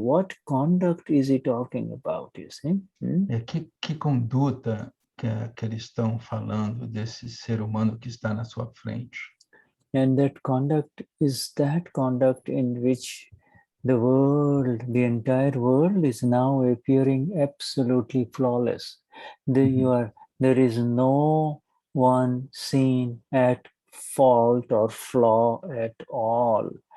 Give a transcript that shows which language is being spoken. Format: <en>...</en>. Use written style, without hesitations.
<en>What conduct is he talking about, you see?</en> <pt>Que conduta que eles estão falando desse ser humano que está na sua frente?</pt> <en>And that conduct is that conduct in which the world, the entire world is now appearing absolutely flawless. There is no one seen at fault or flaw at all.</en>